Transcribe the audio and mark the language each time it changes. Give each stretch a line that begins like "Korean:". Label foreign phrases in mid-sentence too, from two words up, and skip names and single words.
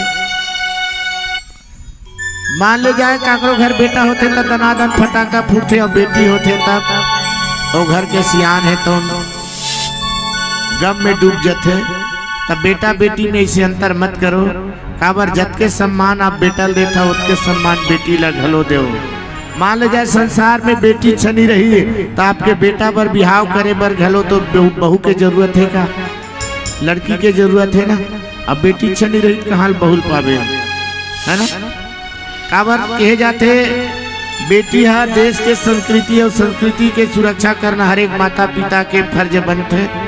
Chhattisgarhi: मान ले जाए काकरो घर बेटा होते तो दनादन फटाका फूटते और बेटी होते तब वो घर के सियान है तो गम में डूब जाते। तब बेटा बेटी में इसे अंतर मत करो। काबर जत के सम्मान आप बेटा देता उतके सम्मान बेटी ला घलो दो। मान ले जाए संसार में बेटी छनी रही तो आपके बेटा पर बिहाव करे बर घलो तो बहू के जरूरत है का, लड़की के जरूरत है ना। अब बेटी छनी रही कहाँ बहुल पावे है ना। काबर कहे जाते बेटी है देश के संस्कृति और संस्कृति के सुरक्षा करना हर एक माता पिता के फर्ज बनते।